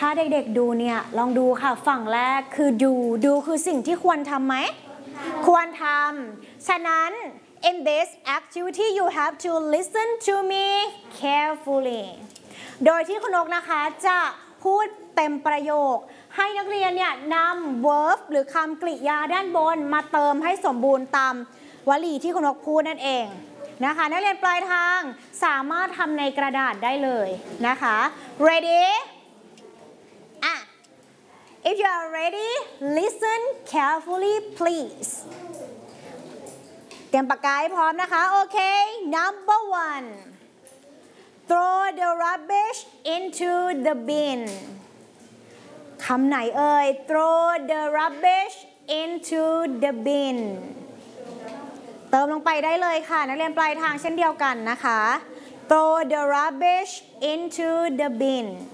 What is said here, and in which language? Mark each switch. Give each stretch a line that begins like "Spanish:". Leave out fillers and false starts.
Thai: าเด็กๆดูเนี่ยลองดูค่ะฝั่งแรกคือดูคือสิ่งที่ควรทำไหม ควร ทำฉะนั้น
English: In this activity, you have to listen to me carefully.
Thai: โดยที่คุณนกนะคะจะพูดเต็มประโยคให้นักเรียนเนี่ยนำ verb หรือคำกริยาด้านบนมาเติมให้สมบูรณ์ตามวลีที่คุณนกพูดนั่นเองนะคะนักเรียนปลายทางสามารถทำในกระดาษได้เลยนะคะ
English: Ready? If you are ready, listen carefully, please.
Thai: เตรียมปากกาให้พร้อมนะคะโอเค
English: number one throw the rubbish into the bin
Thai: คำไหนเอ่ย
English: throw the rubbish into the bin
Thai: เติมลงไปได้เลยค่ะนักเรียนปลายทางเช่นเดียวกันนะคะ throw the rubbish into the bin